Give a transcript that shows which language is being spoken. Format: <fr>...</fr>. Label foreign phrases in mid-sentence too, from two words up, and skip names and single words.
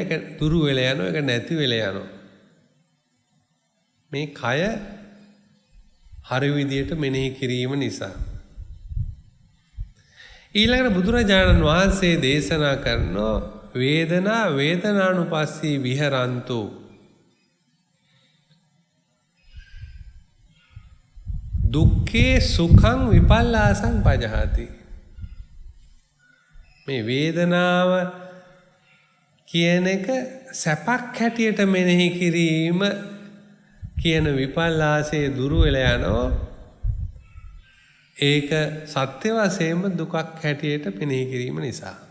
<si>ඒක දුරු වෙලා යනවා, ඒක නැති වෙලා යනවා. මේ කය හරි විදියට මෙනෙහි කිරීම නිසා. ඊළඟට බුදුරජාණන් වහන්සේ දේශනා කරනවා</si> <pi>වේදනානුපස්සී විහරන්තෝ. දුක්ඛේ සුඛං විපල්ලාසං පජහති.</pi> <si>මේ වේදනාව කියන එක සැපක් හැටියට මෙනෙහි කිරීම කියන විපල්ලාසයේ දුරු වෙලා යනවා. ඒක සත්‍ය වශයෙන්ම දුකක් හැටියට මෙනෙහි කිරීම නිසා.</si>